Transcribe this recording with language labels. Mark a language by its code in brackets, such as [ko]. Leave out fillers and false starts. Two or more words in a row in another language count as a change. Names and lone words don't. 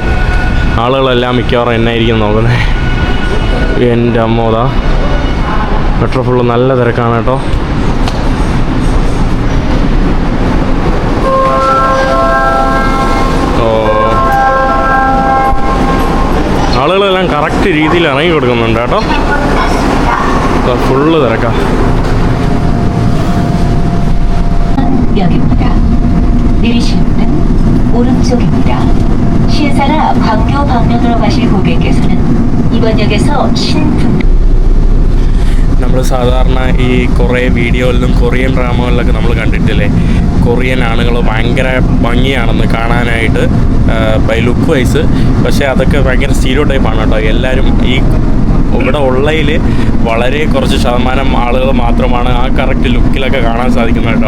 [ml] ആളുകളെല്ലാം മിക്കവാറും എന്നായിരിക്കും നോക്കുന്നത്. എൻ്റെ അമ്മോതാ, [en] metro full [ml] നല്ല തിരക്കാണ് കേട്ടോ. ആളുകളെല്ലാം കറക്റ്റ് രീതിയിൽ ഇറങ്ങി കൊടുക്കുന്നുണ്ട് കേട്ടോ. ഫുള്ള് തിരക്കാം. [ko] 역입니다. 내리실 문은 오른쪽입니다. 신사나 광교 방면으로 가실 고객께서는 이번 역에서 신분. [ml] നമ്മൾ സാധാരണ ഈ കുറേ വീഡിയോയിലും കൊറിയൻ ഡ്രാമകളിലൊക്കെ നമ്മൾ കണ്ടിട്ടില്ലേ, കൊറിയൻ ആളുകൾ ഭയങ്കര ഭംഗിയാണെന്ന് കാണാനായിട്ട് [en] by look wise. [ml] പക്ഷേ അതൊക്കെ ഭയങ്കര സ്റ്റീരിയോ ടൈപ്പാണ് കേട്ടോ. എല്ലാവരും ഈ ഇവിടെ ഉള്ളതിൽ വളരെ കുറച്ച് ശതമാനം ആളുകൾ മാത്രമാണ് ആ കറക്റ്റ് ലുക്കിലൊക്കെ കാണാൻ സാധിക്കുന്നത് കേട്ടോ.